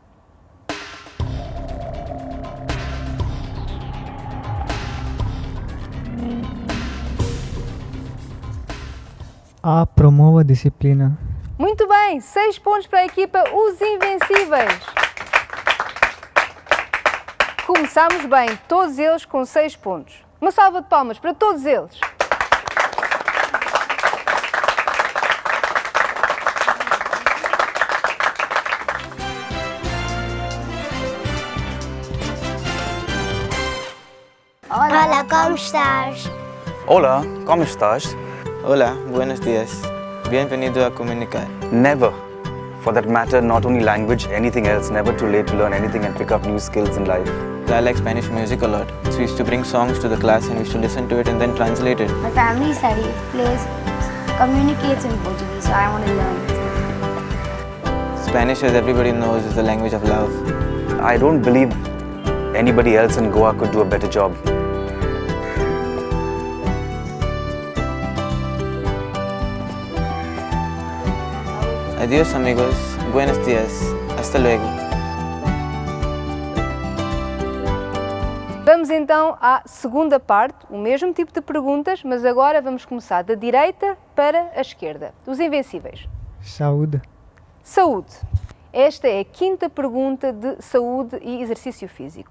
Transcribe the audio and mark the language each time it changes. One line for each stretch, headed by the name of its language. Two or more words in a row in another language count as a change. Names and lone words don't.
Portuguese: A. Promove a disciplina. Muito bem, 6 pontos para a equipa Os Invencíveis. Começámos bem, todos eles com 6 pontos. Uma salva de palmas para todos eles.
Spanish: Hola, ¿cómo estás? Hola, ¿cómo estás? Hola, buenos días. Bienvenido a comunicar.
English: Never. For that matter, not only language, anything else, never too late to learn anything and pick up new skills in life. I like Spanish music a lot. So we used to bring songs to the class and we used to listen to it and then translate it. My family studies, plays, communicates in Portuguese, so I want to learn it. Spanish, as everybody knows, is the language of love. I don't believe anybody else in Goa could do a better job.
Spanish: Adiós amigos, buenos días, hasta luego.
Portuguese: Vamos então à segunda parte, o mesmo tipo de perguntas, mas agora vamos começar da direita para a esquerda. Os Invencíveis. Saúde. Saúde. Esta é a quinta pergunta de saúde e exercício físico.